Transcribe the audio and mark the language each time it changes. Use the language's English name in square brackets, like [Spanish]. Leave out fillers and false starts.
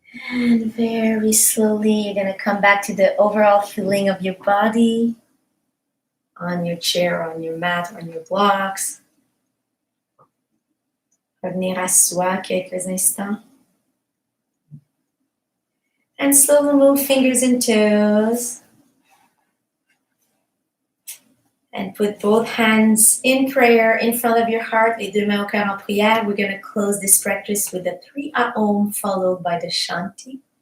[English] And very slowly, you're going to come back to the overall feeling of your body on your chair, on your mat, on your blocks. [French] Revenir à soi quelques instants. [English] And slowly move fingers and toes. And put both hands in prayer in front of your heart, [French] les deux mains au cœur en prière. [English] We're going to close this practice with the 3 Aum followed by the Shanti.